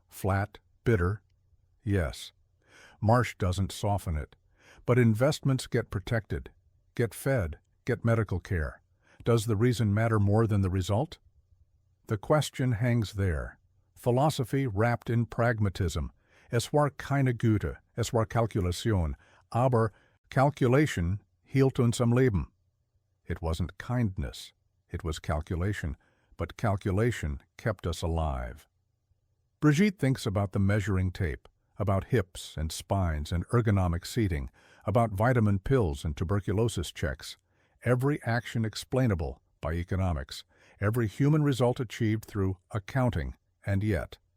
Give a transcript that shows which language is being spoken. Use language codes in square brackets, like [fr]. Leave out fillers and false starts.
[en] Flat, bitter. Yes. Marsh doesn't soften it. But investments get protected, get fed, get medical care. Does the reason matter more than the result? The question hangs there. Philosophy wrapped in pragmatism. [de] Es war keine Güte, es war Kalkulation, aber Calculation hielt uns am Leben. [en] It wasn't kindness, it was calculation, but calculation kept us alive. Brigitte thinks about the measuring tape, about hips and spines and ergonomic seating, about vitamin pills and tuberculosis checks, every action explainable by economics, every human result achieved through accounting, and yet.